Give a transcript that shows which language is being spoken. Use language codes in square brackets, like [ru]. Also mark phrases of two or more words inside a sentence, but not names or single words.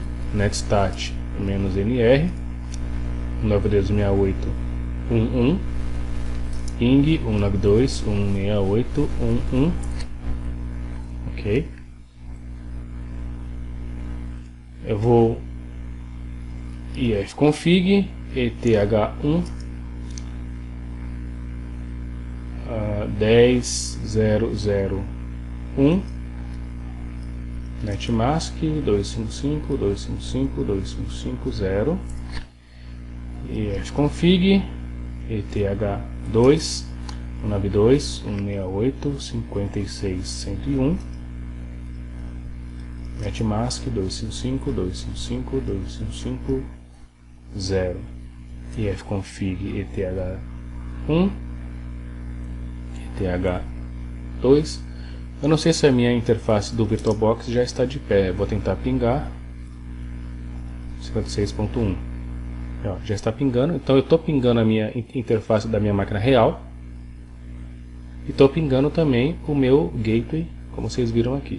[en] Netstat -nr 192.168.11 ping 192.168.11. [pt] ok, eu vou [en] ifconfig ETH1 10.0.0.1 netmask 255.255.255.0 ifconfig ETH2 192.168.56.101 netmask 255.255.255.0 ifconfig ETH1 ETH2. [pt] Eu não sei se a minha interface do VirtualBox já está de pé. Vou tentar pingar 56.1. Já está pingando. Então eu estou pingando a minha interface da minha máquina real e estou pingando também o meu gateway, como vocês viram aqui.